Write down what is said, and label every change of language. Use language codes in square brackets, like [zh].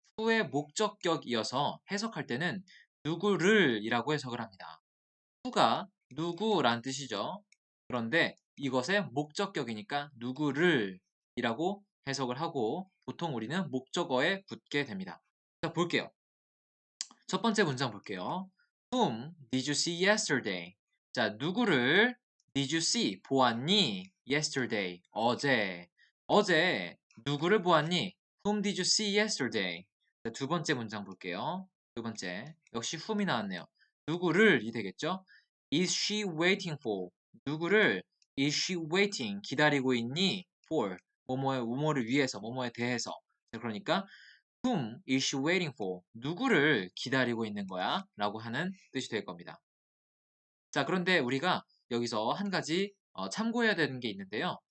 [ko] who의 목적격이어서 해석할 때는 누구를 이라고 해석을 합니다. who가 누구란 뜻이죠. 그런데 이것의 목적격이니까 누구를 이라고 해석을 하고 보통 우리는 목적어에 붙게 됩니다. 자, 볼게요. 첫 번째 문장 볼게요. [en] Whom did you see yesterday? [ko] 자, 누구를 [en] did you see? [ko] 보았니? Yesterday. 어제. 어제 누구를 보았니? [en] Whom did you see yesterday? [ko] 자, 두 번째 문장 볼게요. 두 번째. 역시 whom이 나왔네요. 누구를 이 되겠죠? [en] Is she waiting for? [ko] 누구를 [en] is she waiting? [ko] 기다리고 있니? For. 뭐뭐를 위해서, 뭐뭐에 대해서. 자, 그러니까 [en] Whom is she waiting for? [ko] 누구를 기다리고 있는 거야? 라고 하는 뜻이 될 겁니다. 자, 그런데 우리가 여기서 한 가지 참고해야 되는 게 있는데요.